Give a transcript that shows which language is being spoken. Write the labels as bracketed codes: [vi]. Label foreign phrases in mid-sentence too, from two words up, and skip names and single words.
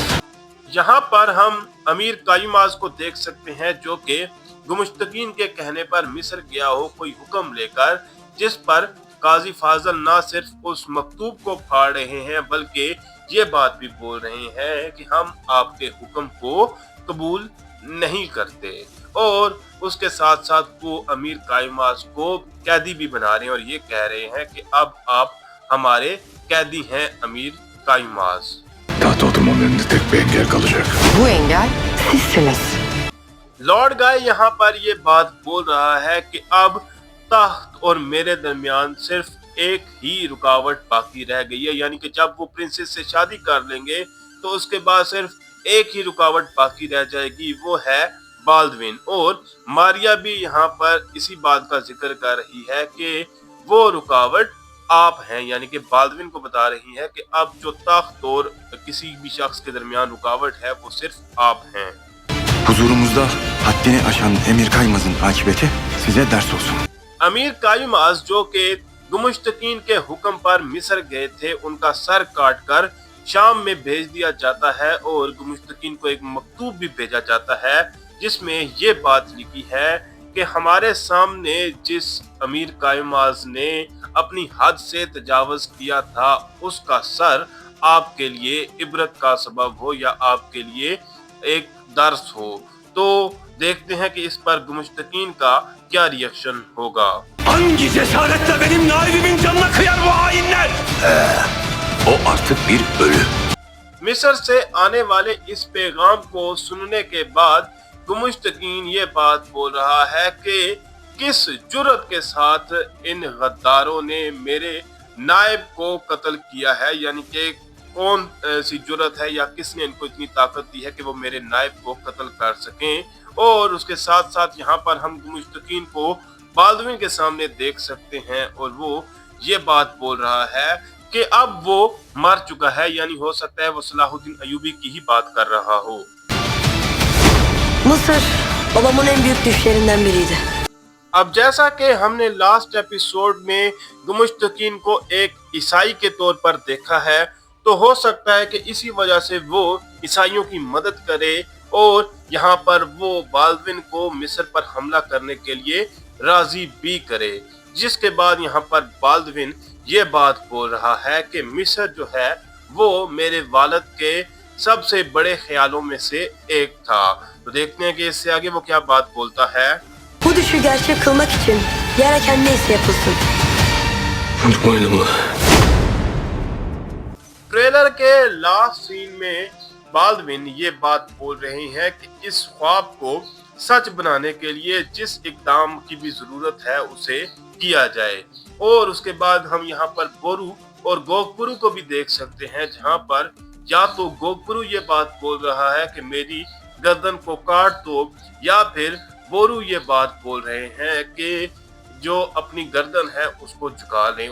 [ur] یہاں پر ہم امیر قایماز کو دیکھ سکتے ہیں جو کہ گمشتگین کے کہنے پر مصر گیا ہو کوئی حکم لے کر، جس پر قاضی فاضل نہ صرف اس مکتوب کو پھاڑ رہے ہیں بلکہ یہ بات بھی بول رہے ہیں کہ ہم آپ کے حکم کو قبول نہیں کرتے، اور اس کے ساتھ ساتھ وہ امیر قایماس کو قیدی بھی بنا رہے ہیں اور یہ کہہ رہے ہیں کہ اب آپ ہمارے قیدی ہیں امیر قایماس. [tr] Tahta oturmamın önünde tek bir engel kalacak. Bu engel sizsiniz. [ur] لارڈ گائے یہاں پر یہ بات بول رہا ہے کہ اب تخت اور میرے درمیان صرف ایک ہی رکاوٹ باقی رہ گئی ہے، یعنی کہ جب وہ پرنسز سے شادی کر لیں گے تو اس کے بعد صرف ایک ہی رکاوٹ باقی رہ جائے گی، وہ ہے بالڈون. اور ماریہ بھی یہاں پر اسی بات کا ذکر کر رہی ہے کہ وہ رکاوٹ آپ ہیں، یعنی کہ بالڈون کو بتا رہی ہے کہ اب جو تخت اور کسی بھی شخص کے درمیان رکاوٹ ہے وہ صرف آپ ہیں. [tr] Huzurumuzda haddini aşan Emir Kaymaz'ın akıbeti size ders olsun. [ur] امیر قایماس جو کہ گمشتگین کے حکم پر مصر گئے تھے، ان کا سر کاٹ کر شام میں بھیج دیا جاتا ہے اور گمشتگین کو ایک مکتوب بھی بھیجا جاتا ہے جس میں یہ بات لکھی ہے کہ ہمارے سامنے جس امیر قایماس نے اپنی حد سے تجاوز کیا تھا اس کا سر آپ کے لیے عبرت کا سبب ہو یا آپ کے لیے ایک درس ہو. تو دیکھتے ہیں کہ اس پر گمشتگین کا کیا ری ایکشن ہوگا. [tr] Hangi cesaretle benim naibimin canına kıyar bu hainler? O artık bir ölü. [ur] مصر سے آنے والے اس پیغام کو سننے کے بعد گمشتگین یہ بات بول رہا ہے کہ کس جرأت کے ساتھ ان غداروں نے میرے نائب کو قتل کیا ہے، یعنی کہ کون سی جرأت ہے یا کس نے ان کو اتنی طاقت دی ہے کہ وہ میرے نائب کو قتل کر سکیں. اور اس کے ساتھ ساتھ یہاں پر ہم گمشتگین کو بالڈون کے سامنے دیکھ سکتے ہیں اور وہ یہ بات بول رہا ہے کہ اب وہ مر چکا ہے، یعنی ہو سکتا ہے وہ صلاح الدین ایوبی کی ہی بات کر رہا ہو. [tr] Mısır babamın en büyük düşlerinden biriydi. [ur] اب جیسا کہ ہم نے [en] last episode [ur] میں گمشتگین کو ایک عیسائی کے طور پر دیکھا ہے، تو ہو سکتا ہے کہ اسی وجہ سے وہ عیسائیوں کی مدد کرے اور یہاں پر وہ بالڈون کو مصر پر حملہ کرنے کے لیے راضی بھی کرے، جس کے بعد یہاں پر بالڈون یہ بات بول رہا ہے کہ مصر جو ہے وہ میرے والد کے سب سے بڑے خیالوں میں سے ایک تھا. تو دیکھتے ہیں کہ اس سے آگے وہ کیا بات بولتا ہے. [tr] Bu düşü gerçek kılmak için gereken neyse yapılsın. Unutmayalım. [ur] ٹریلر کے [en] last scene [ur] میں بالڈون یہ بات بول رہے ہیں کہ اس خواب کو سچ بنانے کے لیے جس اقدام کی بھی ضرورت ہے اسے کیا جائے. اور اس کے بعد ہم یہاں پر بورو اور گوگپورو کو بھی دیکھ سکتے ہیں، جہاں پر یا تو گوگپورو یہ بات بول رہا ہے کہ میری گردن کو کاٹ دو، یا پھر بورو یہ بات بول رہے ہیں کہ جو اپنی گردن ہے اس کو جھکا لیں.